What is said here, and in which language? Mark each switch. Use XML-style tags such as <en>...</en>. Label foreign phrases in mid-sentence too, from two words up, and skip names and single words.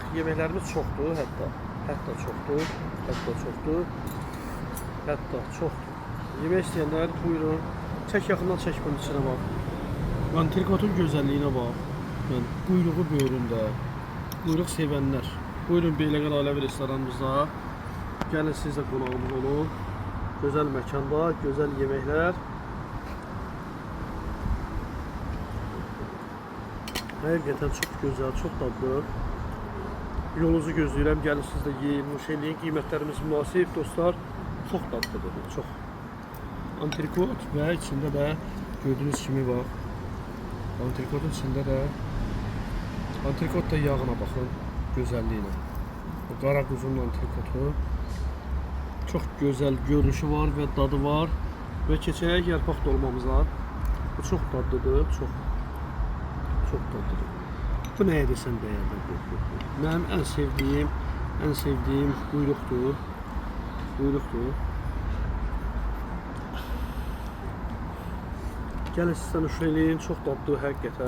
<az>Yeməklərimiz çoxdur hətta çoxdur. Yemək istəyənlər buyurun. Çək yaxından çək bunun</az> <tr>içine bak.</tr> <az>Antrikotun gözəlliyinə bak. Yani quyruğu böyründə. Quyruq sevənlər. Buyurun Beyləqan Aləvi restoranımızda. Gəlin siz də qonağımız olun.</az> <tr>Güzel mekanda, güzel yemekler.</tr> <az>Həqiqətən çox gözəl, çox dadlı. Yolunuzu gözləyirəm, gəlin siz də yeyin, nuş eləyin. Qiymətlərimiz münasib dostlar. Çox dadlıdır, çox. Antrikot və içində də gördüyünüz kimi var. Antrikotun içində də antrikot da yağına baxın, gözəlliyinə. Qara quzunun antrikotu.</az> <tr>Çok güzel görünüşü var ve dadı var.</tr> <az>Ve keçək yarpaq dolmamıza.</az> <tr>Bu çok dadlıdır, çok dadlıdır.</tr> <az>Bu nəyə desən dəyərli. Mənim ən sevdiyim quyruqdur. Gəlin sizdən nuş eləyin, çox dadlı həqiqətən.</az>